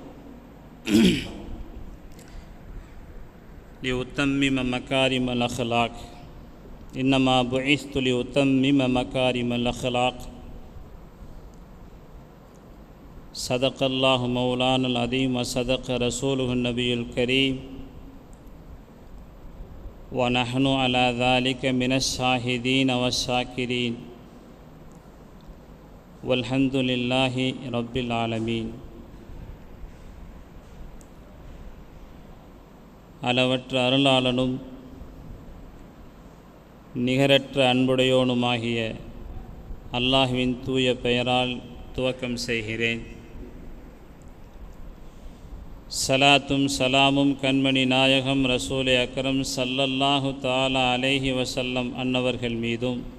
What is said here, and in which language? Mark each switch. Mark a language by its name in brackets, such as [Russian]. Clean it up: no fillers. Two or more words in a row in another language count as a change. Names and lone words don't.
[Arabic] لأتمم مكارم الأخلاق إنما بعثت لأتمم مكارم الأخلاق صدق الله مولانا العظيم وصدق رسوله النبي الكريم ونحن على ذلك من الشاهدين والشاكرين والحمد لله رب العالمين. [Tamil] அளவற்ற அருளாளனும் நிகரற்ற அன்புடையோனுமாகிய அல்லாஹ்வின் தூய பெயரால் துவக்கம் செய்கிறேன். சலாத்தும் சலாமும் கண்மணி நாயகம் [Arabic] رسول أكرم صلى الله تعالى عليه وسلم [Tamil] அன்னவர்கள் மீதும்